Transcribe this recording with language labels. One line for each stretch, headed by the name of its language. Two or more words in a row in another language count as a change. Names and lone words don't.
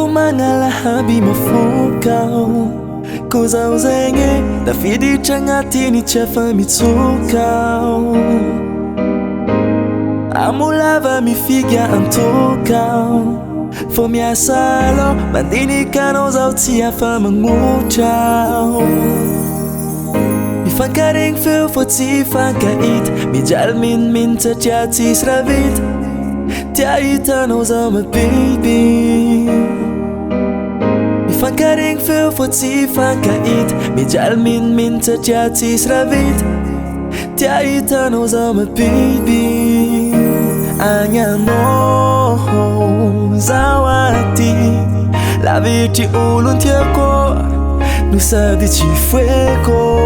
Malagasy: Magnalahaby mafokao ko zaho zegny tafiditra agnatiny tsy afa mitsokao amolava mifiga antokao fô miasa aloha mandinikanao zaho tsy afa magnotrao mifankaregny feo fô tsy fankahita mijaly minimininy satria tsisy raha vita tia hitanao zaho
English: my baby
Malagasy: mifankaregny feo fô tsy fankahita mijaly minimininy satria tsisy raha vita tia hitanao zaho
English: my baby
Malagasy: agnanao zaho aty lavitry olo tiako no sady tsy foeko